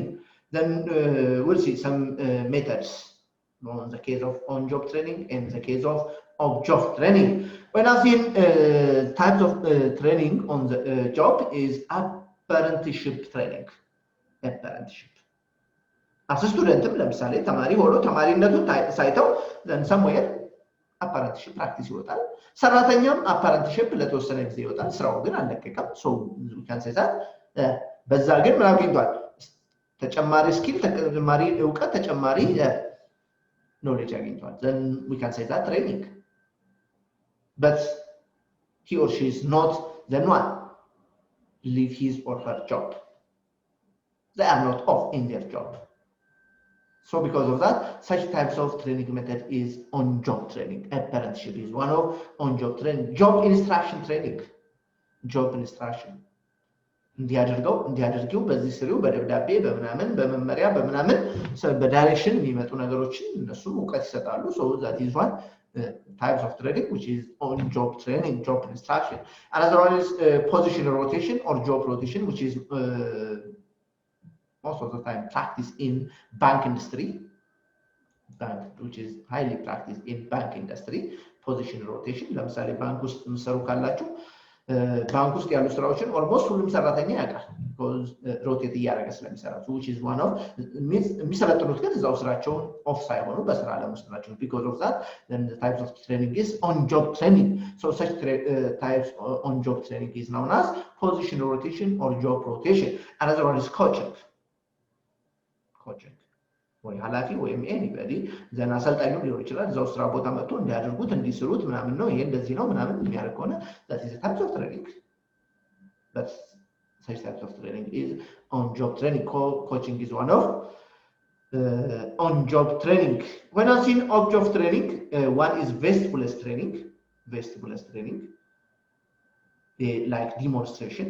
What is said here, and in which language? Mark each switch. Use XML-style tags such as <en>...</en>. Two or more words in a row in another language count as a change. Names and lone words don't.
<en>Then we'll see some methods on the case of on-job training and the case of off-job training. When I see types of training on the job is apprenticeship training. Apprenticeship. As a student,</en> <am>ለምሳሌ ተማሪ ሆኖ ተማሪነቱን ሳይተው</am> <en>then somewhere apprenticeship practice</en> <am>ይወጣል። ሰራተኛም apprenticeship ለተወሰነ ጊዜ ይወጣል። ስራው ግን አልለቀቀም።</am> <en>so we can say that</en> <am>በዛ ግን ምን አግኝቷል? ተጨማሪ ስኪል፣ ተጨማሪ ዕውቀት፣ ተጨማሪ knowledge አግኝቷል።</am> <en>then we can say that training. But he or she is not then one leave his or her job. They are not off in their job. So because of that, such types of training method is on-job training. Apprenticeship is one of on-job training. Job instruction training. Job instruction.</en> <am>እንዲያደርገው በዚህ ስሪው በደብዳቤ በምናምን በመመሪያ በምናምን በዳይሬክሽን የሚመጡ ነገሮችን እነሱ እውቀት ይሰጣሉ።</am> <en>So that is one types of training which is on-job training, job instruction. Another one is position rotation or job rotation, which is most of the time practiced in bank industry, which is highly practiced in bank industry. Position rotation.</en> <am>ለምሳሌ ባንክ ውስጥ ምሰሩ ካላችሁ ባንክ ውስጥ ያሉ ስራዎችን ኦልሞስት ሁሉም ሰራተኛ ያውቃል። because ሮቴት እያደረገ ስለሚሰራ,</am> <en>which is one of</en> <am>የሚሰለጥኑት ግን እዛው ስራቸውን ኦፍ ሳይሆኑ በስራ ዓለም ውስጥ ናቸው.</am> <en>because of that then the types of training is on-job training. So such types on-job training is known as position rotation or job rotation. Another one is coaching.</en> <am>ወይ ኃላፊ ወይም ኤኒባዲ ዘና አሰልጣኙ ሊሆን ይችላል። እዛው ስራ ቦታ መጥቶ እንዲያደርጉት እንዲስሩት ምናምን ነው። ይሄ እንደዚህ ነው ምናምን የሚያደርግ ከሆነ</am> <en>that is a type of training. But such types of training is on-job training. Coaching is one of on-job training. When I see off-job training, one is vestibular training. Vestibular training, like demonstration.</en>